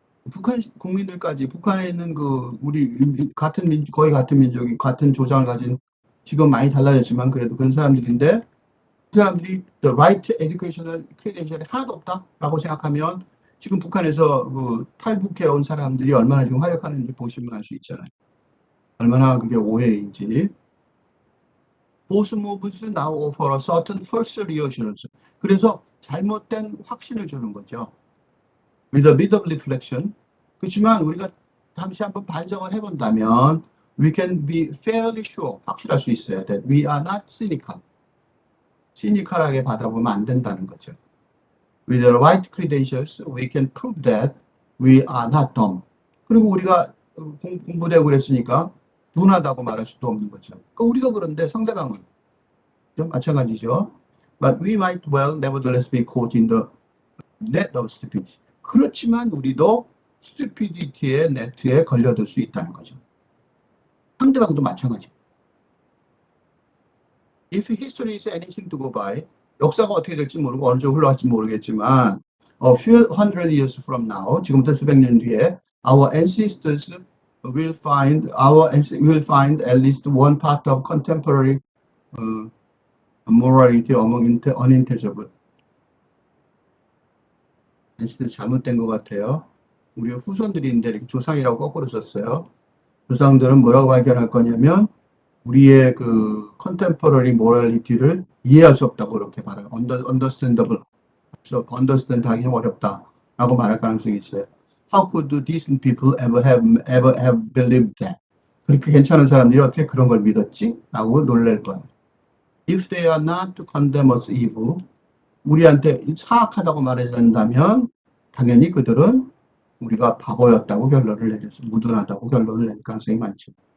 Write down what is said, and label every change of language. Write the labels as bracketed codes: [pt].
[ko] 북한 국민들까지 북한에 있는 우리 거의 같은 민족이 같은 조상을 가진 지금 많이 달라졌지만 그래도 그런 사람들인데 그 사람들이 [en] the right to educational credential [ko] 이 하나도 없다라고 생각하면 지금 북한에서 탈북해 온 사람들이 얼마나 지금 활약하는지 보시면 알 수 있잖아요. 얼마나 그게 오해인지. [en] Both moves now offer a certain false reassurance. [ko] 그래서 잘못된 확신을 주는 거죠. [en] With a bit of reflection. [ko] 그렇지만 우리가 잠시 한번 반성을 해본다면 [en] we can be fairly sure, [ko] 확실할 수 있어요. [en] that we are not cynical. [ko] 시니컬하게 받아보면 안 된다는 거죠. [en] With the right credentials, we can prove that we are not dumb. [ko] 그리고 우리가 공부되고 그랬으니까 둔하다고 말할 수도 없는 거죠. 그러니까 우리가 그런데 상대방은 좀 마찬가지죠. [en] But we might well nevertheless be caught in the net of stupidity. [ko] 그렇지만 우리도 stupidity의 네트에 걸려들 수 있다는 거죠. 상대방도 마찬가지. [en] If history is anything to go by, [ko] 역사가 어떻게 될지 모르고 어느 쪽으로 흘러갈지 모르겠지만 [en] a few hundred years from now, [ko] 지금부터 수백 년 뒤에 [en] our ancestors will find at least one part of contemporary morality among unintelligible. [ko] ancestors 잘못된 것 같아요. 우리 후손들인데 이렇게 조상이라고 거꾸로 썼어요. 조상들은 뭐라고 발견할 거냐면 우리의 그 컨템퍼러리 모랄리티를 이해할 수 없다고 그렇게 말해요. [en] understandable. [ko] understand 하기 좀 어렵다라고 말할 가능성이 있어요. [en] How could decent people ever have believed that? [ko] 그렇게 괜찮은 사람들이 어떻게 그런 걸 믿었지? 라고 놀랄 거예요. [en] If they are not to condemn us evil, [ko] 우리한테 사악하다고 말해준다면 당연히 그들은 우리가 바보였다고 결론을 내렸어. 무둔하다고 결론을 낼 가능성이 많죠.